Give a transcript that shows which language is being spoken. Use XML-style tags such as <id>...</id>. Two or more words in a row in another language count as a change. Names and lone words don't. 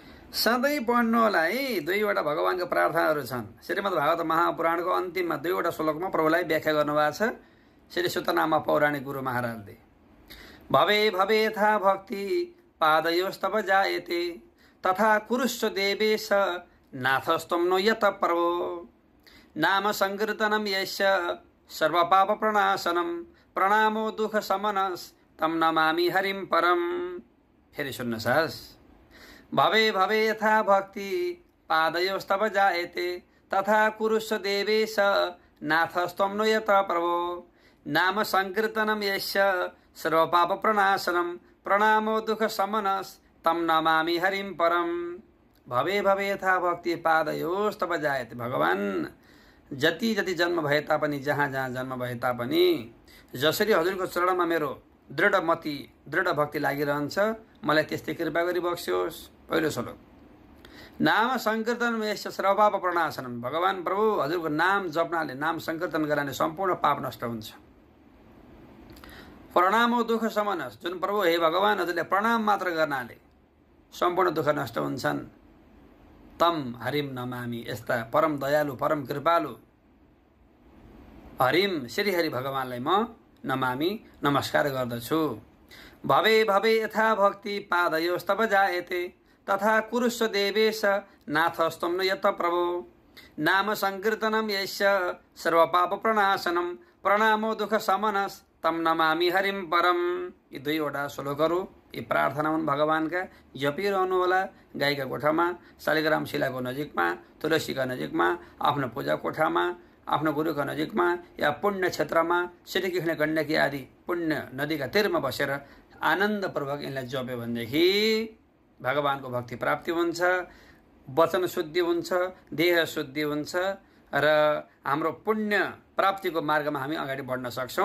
<ne>सधैँ पढ्नु होला है। दुईवटा भगवानको प्रार्थनाहरू छन्। श्रीमद् भागवत महापुराणको अन्तिममा दुईवटा श्लोकमा प्रभुलाई व्याख्या गर्नुभएको छ श्री सुतनामा पौराणिक गुरु महाराजले।</ne> <sa>भवे भवे यथा भक्ति पादयोस्तव जायते तथा कुरुष्व देवेश नाथस्त्वं नो यत प्रभो नाम संकीर्तनम यस्य सर्वपाप प्रणाशनम प्रणामो दुख समनस तम नमामि हरिम परम।</sa> <ne>फेरि सुन्नुहोस्।</ne> <sa>भवे भवे यथा भक्ति पादयोस्तव जायते तथा कुरुष्व देवेश नाथस्त्वं नो यत प्रभो नाम संकीर्तनम यस्य सर्वपाप प्रणाशनम प्रणामो दुख समनस तम नमामि हरिम परम। भवे भवे यथा भक्ति पादयोस्तव जायते।</sa> <ne>भगवान जति जति जन्म भए तापनि, जहाँ जहाँ जन्म भए तापनि, जसरी हजुरको चरणमा मेरो दृढ मति दृढ भक्ति लागिरहन्छ, मलाई त्यस्तै कृपा गरी बक्स्योस्। पहिलो श्लोक।</ne> <sa>नाम संकीर्तन यस्य सर्वपाप प्रणाशनम।</sa> <ne>भगवान प्रभु हजुरको नाम जप्नाले, नाम संकीर्तन गर्नाले सम्पूर्ण पाप नष्ट हुन्छ।</ne> <sa>प्रणामो दुख समनस।</sa> <ne>जुन प्रभु हे भगवान हजुरले प्रणाम मात्र गर्नाले सम्पूर्ण दुख नष्ट हुन्छन्।</ne> <sa>तम हरिम नमामि।</sa> <ne>यस्ता परम दयालु परम कृपालु हरिम श्री हरि भगवानलाई म नमामि नमस्कार गर्दछु।</ne> <sa>भवे भवे यथा भक्ति पादयोस्तव जायते तथा कुरुष्व देवेश नाथस्त्वं नो यत प्रभो नाम संकीर्तनम यस्य सर्वपाप प्रणाशनम प्रणामो दुख समनस तम नमामि हरिम परम।</sa> <ne>यी दुईवटा श्लोकहरू, यी प्रार्थना हुन् भगवानका। जपिरहनु होला गाईका कोठामा, शालिग्राम शिलाको नजिकमा, तुलसीका नजिकमा, आफ्नो पूजा कोठामा, आफ्नो गुरुका नजिकमा, या पुण्य क्षेत्रमा, श्रीकृष्ण गण्डकी आदि पुण्य नदीका तीरमा बसेर आनन्दपूर्वक यिनलाई जप्यो भनेदेखि भगवानको भक्ति प्राप्ति हुन्छ, वचन शुद्धि हुन्छ, देह शुद्धि हुन्छ र हाम्रो पुण्य प्राप्तिको मार्गमा हामी अगाडि बढ्न सक्छौँ।</ne>